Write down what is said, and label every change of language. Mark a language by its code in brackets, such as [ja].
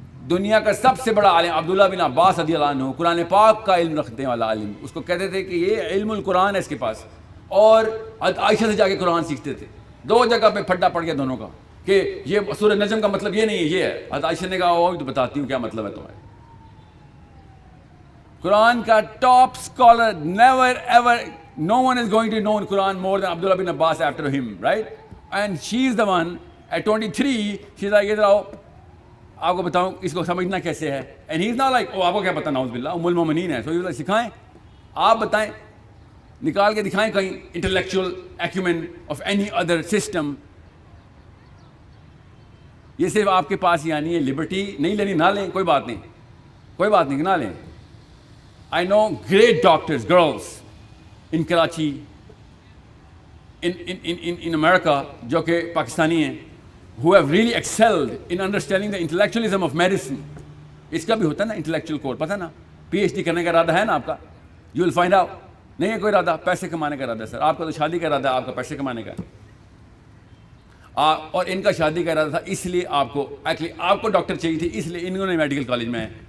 [ur] دنیا کا سب سے بڑا عالم عبداللہ بن عباس رضی اللہ عنہ, قرآن پاک کا علم رکھنے والا عالم, اس کو کہتے تھے کہ یہ علم القرآن ہے اس کے پاس, اور عائشہ سے جا کے قرآن سیکھتے تھے. 2 جگہ پہ پھڈا پڑ گیا دونوں کا کہ یہ سورہ نجم کا مطلب یہ نہیں ہے, یہ ہے. عائشہ نے کہا وہ تو بتاتی ہوں کیا مطلب ہے تمہارا. قرآن کا top scholar, [en] Never ever, no one is going to know Quran more than Abdullah bin Abbas after him, right? And she is the one at 23, she's like, [ur] ادھر آؤ آپ کو بتاؤں اس کو سمجھنا کیسے ہے. [en] And he's not like, [ur] آپ کو کیا پتہ, نعوذ باللہ, ام المومنین ہے. [en] So he's like, [ur] سکھائیں, آپ بتائیں, نکال کے دکھائیں کہیں [en] intellectual acumen of any other system. [ur] یہ صرف آپ کے پاس ہی آنی ہے. لبرٹی نہیں لینی نہ لیں, کوئی بات نہیں, کوئی بات نہیں, نہ لیں. [en] I know great doctors, girls in Karachi, in America, [ur] جو کہ پاکستانی ہیں, [en] who have really excelled in understanding the intellectualism of medicine. [ur] اس کا بھی ہوتا ہے نا انٹلیکچوئل کور, پتہ نا, پی ایچ ڈی کرنے کا ارادہ ہے نا آپ کا, [en] you will find out. [ur] نہیں ہے کوئی ارادہ, پیسے کمانے کا ارادہ ہے سر. آپ کا تو شادی کا ارادہ ہے, آپ کا پیسے کمانے کا. اور ان کا شادی کا ارادہ تھا, اس لیے آپ کو ایکچولی آپ کو ڈاکٹر چاہیے تھی, اس لیے انہوں نے میڈیکل کالج میں.